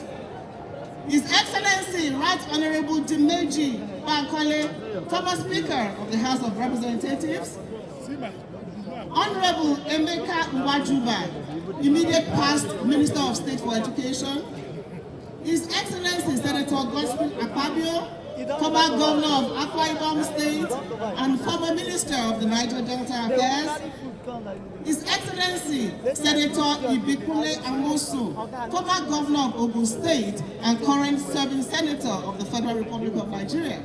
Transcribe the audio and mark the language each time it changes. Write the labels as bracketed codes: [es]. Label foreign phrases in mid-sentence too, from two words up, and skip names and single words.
[en] His Excellency, Right Honorable Dimeji Bankole, former Speaker of the House of Representatives. Honorable Emeka Nwajuba, immediate past Minister of State for Education. His Excellency, Senator Gospel Akpabio, former Governor of Akwa Ibom State and former Minister of the Niger Delta Affairs. His Excellency, Senator Ibikule Amosu, former Governor of Ogun State and current serving Senator of the Federal Republic of Nigeria.